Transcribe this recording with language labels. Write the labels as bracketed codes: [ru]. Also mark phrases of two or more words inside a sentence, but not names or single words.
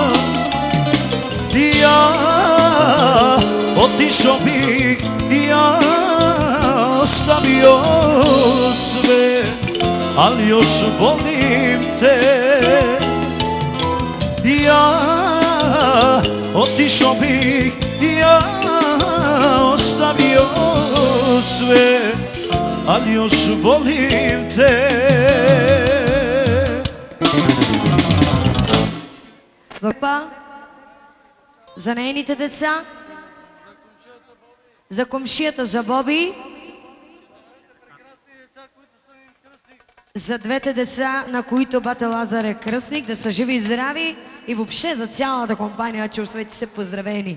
[sr] Ja otišao bih, ja ostavio sve, ali još volim te. Ja otišao bih, ja ostavio sve, ali još volim te. [bg] Върпа за нейните деца, за комшията, за Боби, за двете деца, на които бате Лазар е кръстник, да са живи и здрави, и въобще за цялата компания, че освети се поздравени.